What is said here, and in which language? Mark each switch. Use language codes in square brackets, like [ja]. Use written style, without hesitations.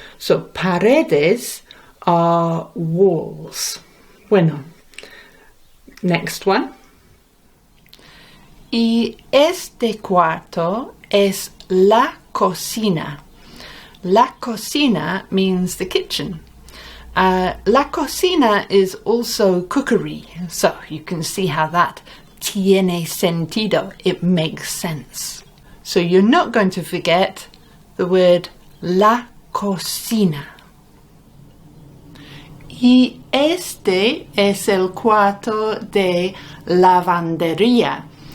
[en] So paredes are walls. [es] Bueno, next one. Y este cuarto es la cocina. [en] La cocina means the kitchen. La cocina is also cookery, so you can see how that tiene sentido. It makes sense. So you're not going to forget the word la cocina. [es] Y este es el cuarto de lavandería.